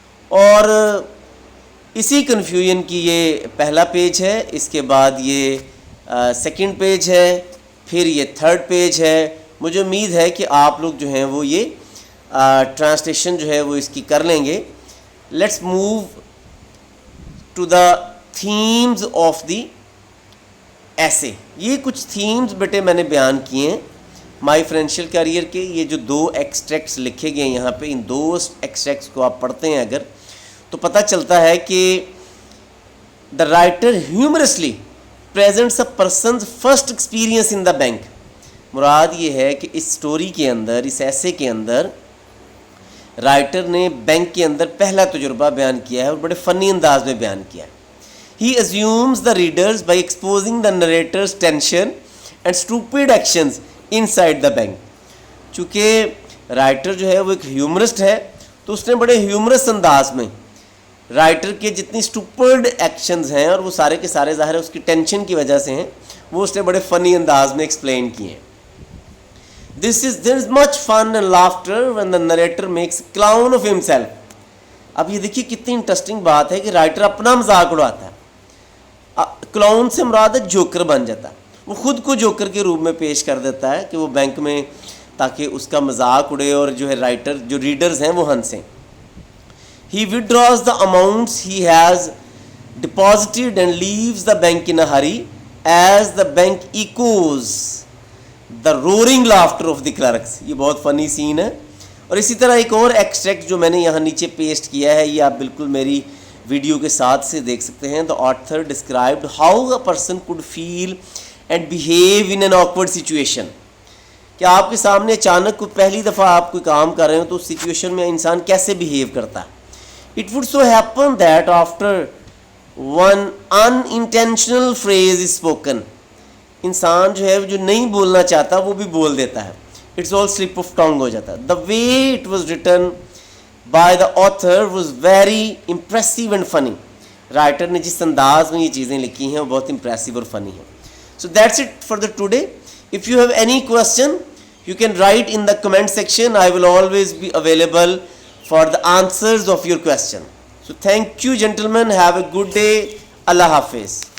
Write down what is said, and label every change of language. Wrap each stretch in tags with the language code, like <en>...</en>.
<ur>اور اسی کنفیوژن کی یہ پہلا پیج ہے, اس کے بعد یہ سیکنڈ پیج ہے, پھر یہ تھرڈ پیج ہے. مجھے امید ہے کہ آپ لوگ جو ہیں وہ یہ ٹرانسلیشن جو ہے وہ اس کی کر لیں گے.</ur> <en>Let's move to the themes of the essay.</en> <ur>یہ کچھ تھیمز بیٹے میں نے بیان کیے ہیں مائی فائنینشیل کیریئر کے. یہ جو 2 ایکسٹریکٹس لکھے گئے ہیں یہاں پہ, ان 2 ایکسٹریکٹس کو آپ پڑھتے ہیں اگر تو پتہ چلتا ہے کہ</ur> <en>The writer humorously presents a person's first experience in the bank.</en> <ur>مراد یہ ہے کہ اس سٹوری کے اندر, اس ایسے کے اندر رائٹر نے بینک کے اندر پہلا تجربہ بیان کیا ہے اور بڑے فنی انداز میں بیان کیا ہے.</ur> <en>He assumes the readers by exposing the narrator's tension and stupid actions inside the bank.</en> <ur>چونکہ رائٹر جو ہے وہ ایک ہیومرسٹ ہے تو اس نے بڑے ہیومرس انداز میں رائٹر کے جتنی اسٹوپڈ ایکشنز ہیں, اور وہ سارے کے سارے ظاہر ہے اس کی ٹینشن کی وجہ سے ہیں, وہ اس نے بڑے فنی انداز میں ایکسپلین کیے ہیں.</ur> <en>There is much fun and laughter when the narrator makes a clown of himself.</en> <ur>اب یہ دیکھیے کتنی انٹرسٹنگ بات ہے کہ رائٹر اپنا مذاق اڑاتا ہے. کلاؤن سے مراد ہے جوکر بن جاتا ہے, وہ خود کو جوکر کے روپ میں پیش کر دیتا ہے کہ وہ بینک میں, تاکہ اس کا مذاق اڑے اور جو ہے رائٹر جو ریڈرز ہیں وہ ہنسیں.</ur> <en>He withdraws the amounts he has deposited and leaves the bank in a hurry as the bank echoes the roaring laughter of the clerks.</en> <ur>یہ بہت فنی سین ہے. اور اسی طرح ایک اور ایکسٹریکٹ جو میں نے یہاں نیچے پیسٹ کیا ہے, یہ آپ بالکل میری ویڈیو کے ساتھ سے دیکھ سکتے ہیں.</ur> <en>The author described how a person could feel and behave in an awkward situation.</en> <ur>کہ آپ کے سامنے اچانک کوئی پہلی دفعہ آپ کوئی کام کر رہے ہو تو اس سچویشن میں انسان کیسے بیہیو کرتا ہے.</ur> <en>It would so happen that after one unintentional phrase is spoken,</en> <ur>انسان جو ہے جو نہیں بولنا چاہتا وہ بھی بول دیتا ہے.</ur> <en>It's all slip of tongue</en> <ur>ہو جاتا ہے.</ur> <en>The way it was written by the author was very impressive and funny.</en> <ur>Writer نے جس انداز میں یہ چیزیں لکھی ہیں وہ بہت امپریسو اور فنی ہیں.</ur> <en>So that's it for the today. If you have any question, you can write in the comment section. I will always be available for the answers of your question. So thank you gentlemen. Have a good day. Allah Hafiz.</en>